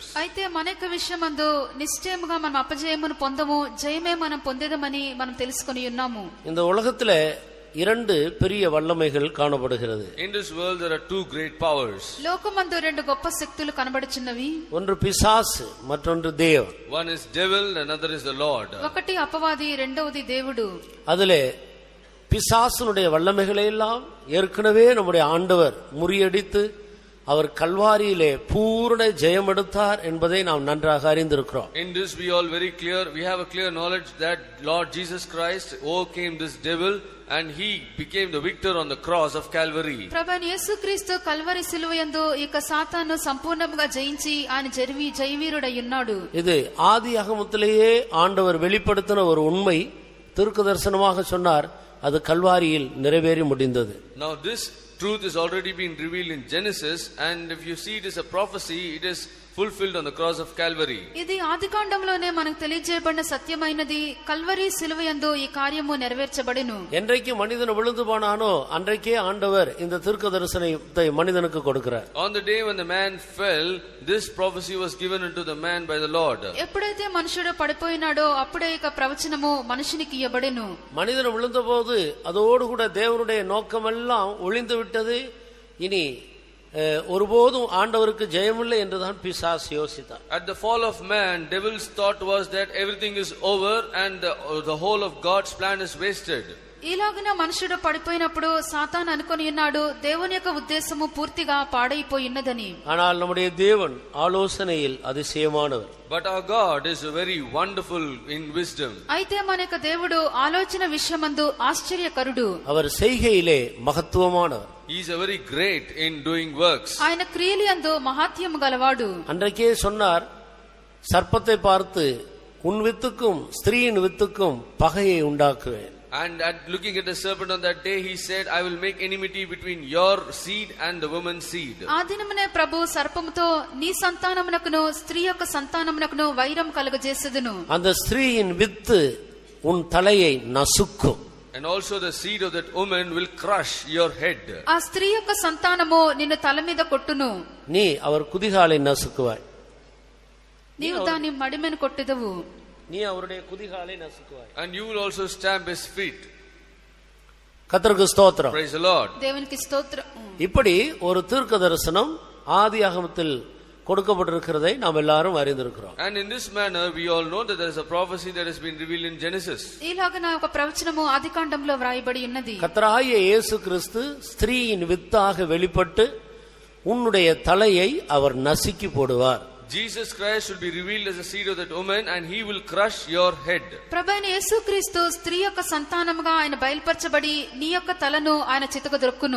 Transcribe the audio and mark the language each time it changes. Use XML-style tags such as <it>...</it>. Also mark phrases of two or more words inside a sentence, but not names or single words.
<te>అయితే మనక విషయమందు నిశ్చయముగా మనం అపజయమును పొందము, జయమే మనం పొందేదమని మనం తెలుసుకొని ఉన్నాము.</te> <ta>இந்த உலகத்திலே 2 பெரிய வல்லமைகள் காணப்படுகிறது.</ta> <en>In this world there are 2 great powers.</en> <te>లోకమందు 2 గొప్ప శక్తులు కనబడుచున్నవి.</te> <ta>ஒன்று பிசாசு, மற்றொன்று தேவன்.</ta> <en>One is devil, another is the Lord.</en> <te>ఒకటి అపవాది, రెండవది దేవుడు.</te> <ta>அதிலே பிசாசுனுடைய வல்லமைகளை எல்லாம் ஏற்கனவே நம்முடைய ஆண்டவர் முறியடித்து அவர் கல்வாரியிலே பூரண ஜெயம் எடுத்தார் என்பதை நாம் நன்றாக அறிந்திருக்கிறோம்.</ta> <en>In this we have a clear knowledge that Lord Jesus Christ overcame this devil and he became the victor on the cross of Calvary.</en> <te>ప్రభువైన యేసుక్రీస్తు కల్వరి శిలువయందు ఇక సాతాను సంపూర్ణంగా జయించి ఆయన జయవీరుడై ఉన్నాడు.</te> <ta>இது ஆதியாகமத்திலேயே ஆண்டவர் வெளிப்படுத்தின ஒரு உண்மை. தீர்க்கதரிசனமாக சொன்னார், அது கல்வாரியில் நிறைவேறி முடிந்தது.</ta> <en>Now this truth is already been revealed in Genesis, and if you see it as a prophecy, it is fulfilled on the cross of Calvary.</en> <te>ఇది ఆదికాండంలోనే మనకు తెలియజేయబడిన సత్యమైనది. కల్వరి శిలువయందు ఈ కార్యము నెరవేర్చబడెను.</te> <ta>என்றைக்கு மனிதன் விழுந்து போனானோ அன்றைக்கே ஆண்டவர் இந்த தீர்க்கதரிசனத்தை மனிதனுக்கு கொடுக்கிறார்.</ta> <en>On the day when the man fell, this prophecy was given unto the man by the Lord.</en> <te>ఎప్పుడైతే మనుషుడు పడిపోయినాడో అప్పుడే ఇక ప్రవచనము మనిషినికి ఇవ్వబడెను.</te> <ta>மனிதன் விழுந்தபோது அதோடு கூட தேவனுடைய நோக்கமெல்லாம் ஒளிந்து விட்டது. இனி ஒருபோதும் ஆண்டவருக்கு ஜெயமில்லை என்றுதான் பிசாசு யோசித்தார்.</ta> <en>At the fall of man, devil's thought was that everything is over and the whole of God's plan is wasted.</en> <te>ఇలాగన మనుషుడు పడిపోయినప్పుడు సాతాను అనుకొని ఉన్నాడు దేవుని యొక్క ఉద్దేశము పూర్తిగా పాడైపోయినదని.</te> <ta>ஆனால் நம்முடைய தேவன் ஆலோசனையில் அதிசயமானவர்.</ta> <en>But our God is very wonderful in wisdom.</en> <te>అయితే మన యొక్క దేవుడు ఆలోచన విషయమందు ఆశ్చర్యకరుడు.</te> <ta>அவர் செய்கையிலே மகத்துவமானவர்.</ta> <en>He is very great in doing works.</en> <te>ఆయన క్రియలందు మహాత్యము గలవాడు.</te> <ta>அன்றைக்கே சொன்னார், சர்ப்பத்தை பார்த்து உன் வித்துக்கும் ஸ்திரீயின் வித்துக்கும் பகையை உண்டாக்குவேன்.</ta> <en>And looking at the serpent on that day, he said, I will make enmity between your seed and the woman's seed.</en> <te>ఆ దినమునే ప్రభు సర్పముతో నీ సంతానమునకును స్త్రీ యొక్క సంతానమునకును వైరం కలుగజేసెదను.</te> <ta>அந்த ஸ்திரீயின் வித்து உன் தலையை நசுக்கும்.</ta> <en>And also the seed of that woman will crush your head.</en> <te>ఆ స్త్రీ యొక్క సంతానము నిన్ను తల మీద కొట్టును.</te> <ta>நீ அவர் குதிகாலை நசுக்குவாய்.</ta> <te>నీవు దాని మడిమెను కొట్టెదవు.</te> <ta>நீ அவருடைய குதிகாலை நசுக்குவாய்.</ta> <en>And you will also stamp his feet.</en> <ta>கர்த்தருக்கு ஸ்தோத்திரம்.</ta> <en>Praise the Lord.</en> <te>దేవునికి స్తోత్రం.</te> <ta>இப்படி ஒரு தீர்க்க தரிசனம் ஆதியாகமத்தில் கொடுக்கப்பட்டிருக்கிறதை நாம் எல்லாரும் அறிந்திருக்கிறோம்.</ta> <en>And in this manner we all know that there is a prophecy that has been revealed in Genesis.</en> <te>ఇలాగన ఒక ప్రవచనము ఆదికాండంలో వ్రాయబడి ఉన్నది.</te> <ta>கர்த்தராகிய இயேசு கிறிஸ்து ஸ்திரீயின் வித்தாக வெளிப்பட்டு உன்னுடைய தலையை அவர் நசுக்கி போடுவார்.</ta> <en>Jesus Christ will be revealed as a seed of that woman and he will crush your head.</en> <te>ప్రభువైన యేసుక్రీస్తు స్త్రీ యొక్క సంతానముగా ఆయన బయలుపరచబడి నీ యొక్క తలను ఆయన చితకదొక్కును.</te>